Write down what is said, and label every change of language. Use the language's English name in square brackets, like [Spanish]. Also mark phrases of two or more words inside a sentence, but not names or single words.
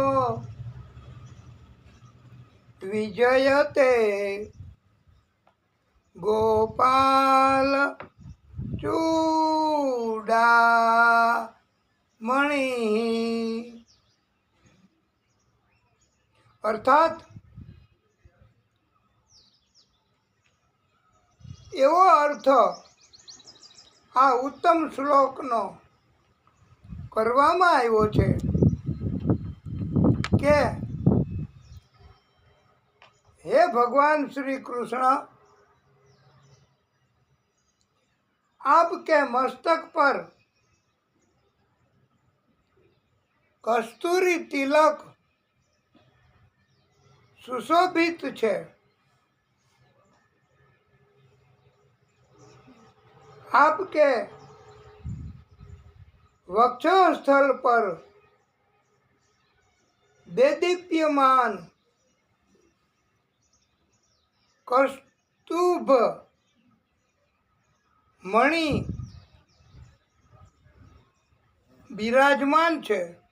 [Sanskrit] विजयते गोपाल चूड़ामणि [Gujarati] અર્થાત એવો અર્થ આ ઉત્તમ શ્લોકનો કરવામાં આવ્યો છે કે હે ભગવાન શ્રી કૃષ્ણ, [Hindi] आपके मस्तक पर कस्तूरी तिलक सुशोभित છે। आपके वक्षस्थल पर देदीप्यमान कस्तूभ मणि विराजमान છે।